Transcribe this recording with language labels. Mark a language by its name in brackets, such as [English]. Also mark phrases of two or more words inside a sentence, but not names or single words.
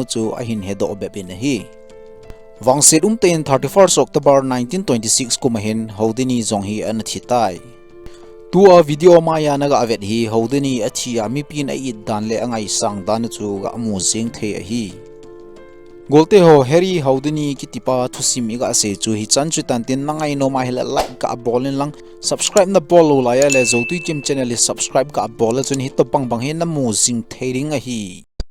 [Zou] chu a hin hedo bepin hi wangset ten 31 October 1926 kumahin Houdini jong hi an thitai tua video maya naga avet hi Houdini athia mi pin a it dan le angai sang dan chu ga amu jing the hi golte ho Harry Houdini ki tipa Thusim iga se chu hi chan chu tan tin nangai no ma hela like ka bolin lang subscribe na bolo la ya le ZOUTUICHIM channel subscribe ka bol chun hi to bang bang he na mu jing theiring a hi